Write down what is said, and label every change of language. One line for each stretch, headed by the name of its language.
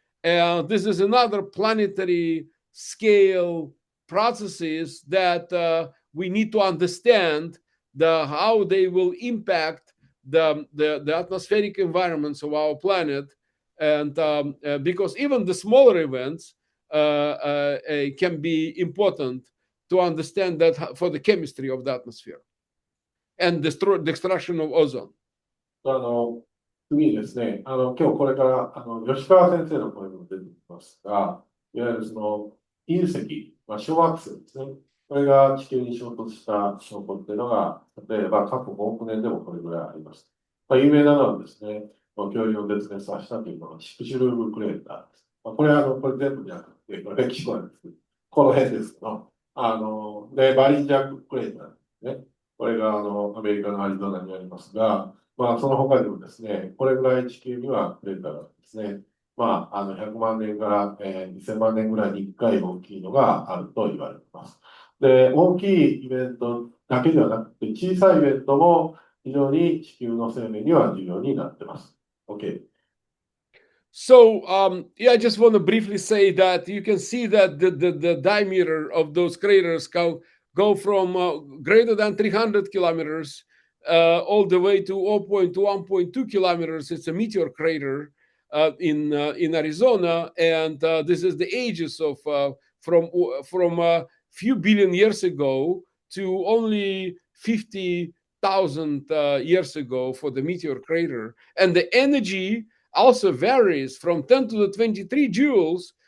English: And this is another planetary scale processes that we need to understand how they will impact the atmospheric environments of our planet, and because even the smaller events can be important to understand that for the chemistry of the atmosphere and the destruction of ozone.
Japanese: 次にですね、今日これから吉川先生の声も出てきますが、いわゆる隕石、小惑星ですね。これが地球に衝突した証拠っていうのが、例えば過去5億年でもこれぐらいあります。有名なのはですね、恐竜を絶滅させたというのがシクシュルーブクレーターです。これ全部じゃなくて、これ歴史なんですけど、この辺ですけど、バリンジャークレーターですね。これがアメリカのアリゾナにありますが、その他にもですね、これぐらい地球にはクレーターがですね、100万年から2000万年ぐらいに1回大きいのがあると言われています。で、大きいイベントだけではなくて、小さいイベントも非常に地球の生命には重要になっています。 OK。
English: So, I just want to briefly say that you can see that the diameter of those craters go from greater than 300 kilometers all the way to 0.1, 1.2 kilometers. It's a meteor crater in Arizona, and this is the ages of from a few billion years ago to only 50,000 years ago for the meteor crater, and the energy also varies from 10 to the 23 joules.